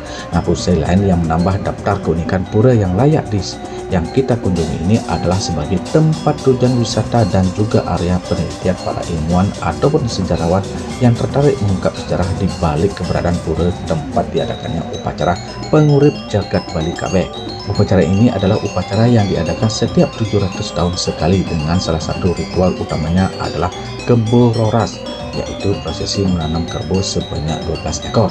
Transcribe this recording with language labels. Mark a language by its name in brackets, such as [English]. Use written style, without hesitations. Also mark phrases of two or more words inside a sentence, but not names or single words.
[Indonesian] Nah, pusat lain yang menambah daftar keunikan pura yang layak yang kita kunjungi ini adalah sebagai tempat tujuan wisata dan juga area penelitian para ilmuwan ataupun sejarawan yang tertarik mengungkap sejarah di balik keberadaan pura tempat diadakannya upacara pengurip jagat Bali Kabeh. Upacara ini adalah upacara yang diadakan setiap 700 tahun sekali dengan salah satu ritual utamanya adalah kebo roras, yaitu prosesi menanam kerbau sebanyak 12 ekor.